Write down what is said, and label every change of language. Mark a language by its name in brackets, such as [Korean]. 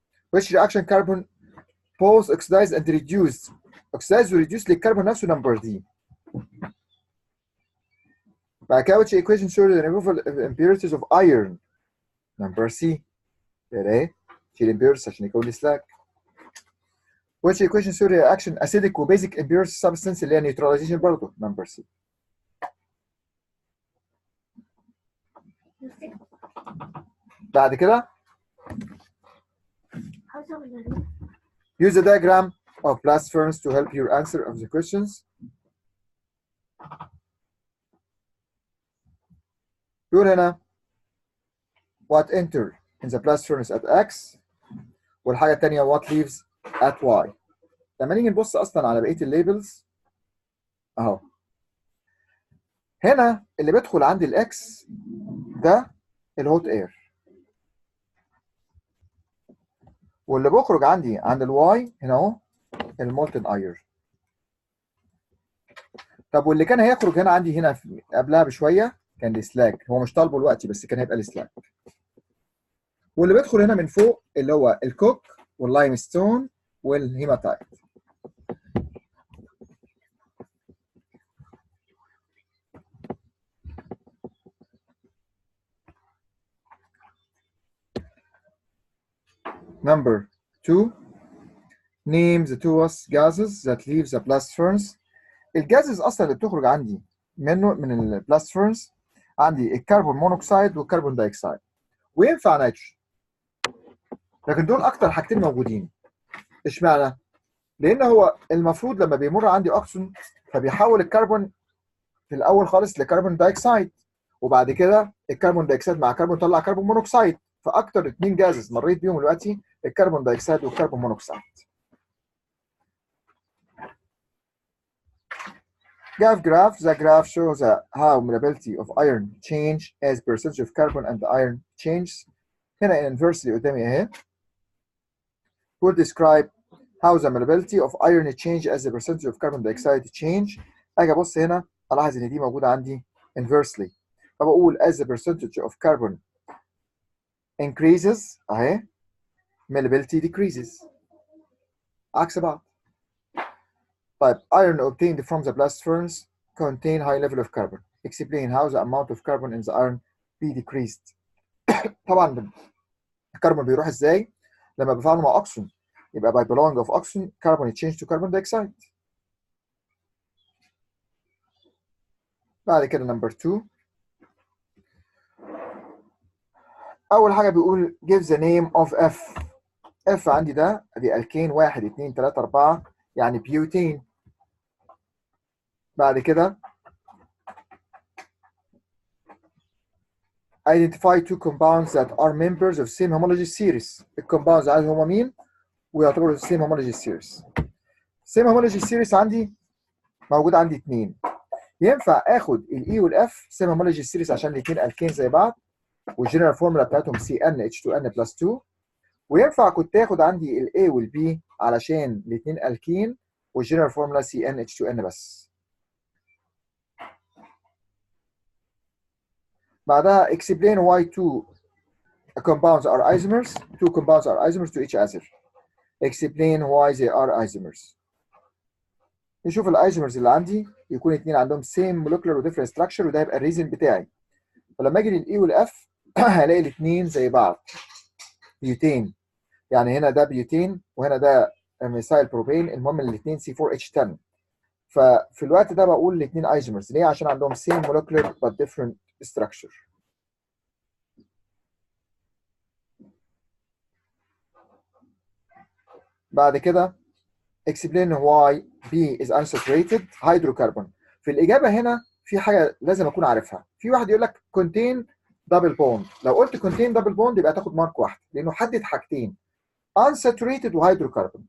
[English] Which reaction carbon both oxidized and reduced؟ oxidized و reduced [Arabic] للكربون نفسه [English] number D. [Arabic] بعد كده [English] which equation shows the removal of impurities of iron؟ number C. [Arabic] يبقى ايه؟ شيل impurities عشان يكون لي slack. [English] Which equation shows reaction acidic و basic impurity substance [Arabic] اللي هي [English] neutralization برضه number C. بعد كده use the diagram of blast furnace to help your answer of the questions. [Arabic] يقول هنا [English] what enter in the blast furnace at X، والحاجة التانية what leaves at Y. [Arabic] لما نيجي نبص أصلا على بقية الليبلز أهو، هنا اللي بيدخل عندي الإكس ده الهوت اير، واللي بيخرج عندي عند الواي هنا اهو المولتن اير. طب واللي كان هيخرج هنا عندي هنا قبلها بشويه كان السلاج، هو مش طالبه دلوقتي بس كان هيبقى السلاج. واللي بيدخل هنا من فوق اللي هو الكوك واللايم ستون والهيماتايت. [English] Number 2 name the two gases that leave the blast furnace. [Arabic] الجازز اصلا اللي بتخرج عندي منه من البلاست فيرنس عندي الكربون مونوكسيد والكربون دايوكسيد وينفع نيتروجين، لكن دول اكتر حاجتين موجودين. اشمعنى؟ لان هو المفروض لما بيمر عندي اكسجين فبيحول الكربون في الاول خالص لكربون دايوكسيد، وبعد كده الكربون دايوكسيد مع كربون طلع كربون مونوكسيد. فاكتر اتنين جازز مريت بيهم دلوقتي الكربون دايوكسيد والكربون مونوكسيد. [English] Graph. The graph shows how mobility of iron change as percentage of carbon and iron changes. [Arabic] هنا inversely قدامي اهي. [English] Will describe how the mobility of iron change as the percentage of carbon dioxide change. [Arabic] اجي ابص هنا الاحظ ان دي موجوده عندي inversely، فبقول [English] as the percentage of carbon increases [Arabic] اهي [English] mobility decreases، [Arabic] عكس بعض. [English] طيب iron obtained from the blast furnace contain high level of carbon. Explain how the amount of carbon in the iron be decreased. [Arabic] طبعا الكربون بيروح ازاي؟ لما بفعله مع اكسجين يبقى [English] by belonging of oxygen carbon change to carbon dioxide. [Arabic] بعد كده [English] number 2 [Arabic] اول حاجه بيقول [English] give the name of F. [Arabic] F عندي ده دي الكين 1 2 3 4 يعني بيوتين. بعد كده [English] identify two compounds that are members of same homologous series. [Arabic] الكومباوندز عايز هما مين ويعتبروا same homologous series. same homologous series عندي موجود عندي اثنين. ينفع اخد الاي والاف same homologous series عشان الاثنين الكين زي بعض والجنرال فورمولا بتاعتهم CnH2n+2. وينفع كنت اخد عندي الاي والبي علشان الاثنين الكين والجنرال فورمولا CnH2n بس. [English] بعدها explain why two compounds are isomers. Two compounds are isomers to each other. Explain why they are isomers. [Arabic] نشوف الايزومرز اللي عندي يكون اثنين عندهم same molecular و different structure وده يبقى الريزن بتاعي. فلما اجي للاي والاف هلاقي الاثنين زي بعض. بيوتين، يعني هنا ده بيوتين وهنا ده ميثايل بروبين، المهم الاثنين C4H10. ففي الوقت ده بقول الاثنين ايزومرز. ليه؟ عشان عندهم [English] same molecular but different structure. [Arabic] بعد كده [English] explain why B is unsaturated hydrocarbon. [Arabic] في الإجابة هنا في حاجة لازم أكون عارفها. في واحد يقول لك [English] contain double bond. [Arabic] لو قلت [English] contain double bond [Arabic] يبقى تاخد مارك واحد لأنه حدد حاجتين unsaturated وhydrocarbon.